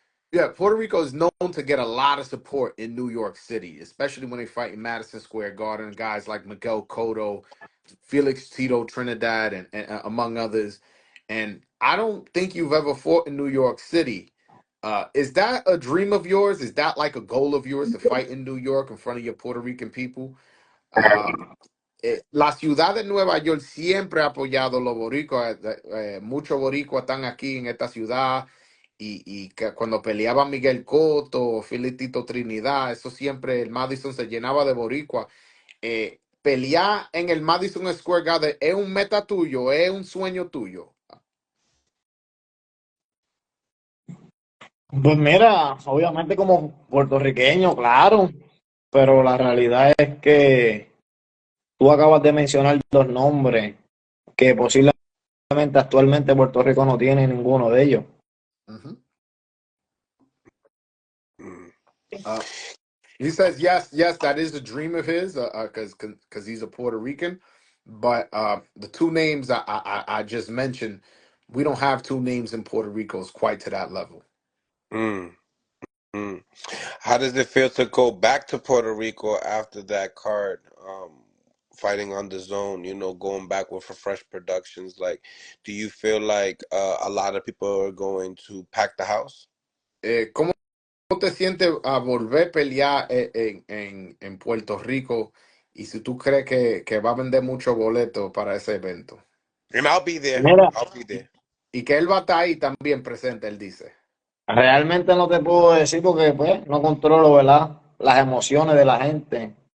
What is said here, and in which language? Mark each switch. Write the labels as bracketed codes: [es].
[en] Yeah, Puerto Rico is known to get a lot of support in New York City, especially when they fight in Madison Square Garden. Guys like Miguel Cotto, Felix Tito Trinidad, and among others. And I don't think you've ever fought in New York City. Is that a dream of yours? Is that like a goal of yours to fight in New York in front of your Puerto Rican people? [es] Uh, la ciudad de Nueva York siempre ha apoyado a los boricuas. Muchos boricuas están aquí en esta ciudad. Y que cuando peleaba Miguel Cotto, Filitito Trinidad, eso siempre el Madison se llenaba de boricua. Pelear en el Madison Square Garden es un meta tuyo, es un sueño tuyo. Pues mira, obviamente como puertorriqueño, claro, pero la realidad es que tú acabas de mencionar dos nombres que posiblemente actualmente Puerto Rico no tiene ninguno de ellos. Mhm. Mm. [en] He says yes, that is a dream of his, because he's a Puerto Rican. But the two names I just mentioned, we don't have two names in Puerto Rico is quite to that level. Mm. Mm. How does it feel to go back to Puerto Rico after that card, fighting on the zone, going back with a fresh productions? Like, do you feel like a lot of people are going to pack the house? [es] ¿Cómo te sientes a volver a pelear en Puerto Rico? Y si tú crees que va a vender muchos boletos para ese evento. [en] And I'll be there. [es] Mira, [en] I'll be there. [es] Y que él va a estar ahí también presente, él dice. realmente no te puedo decir porque pues no controlo, ¿verdad?, las emociones de la gente.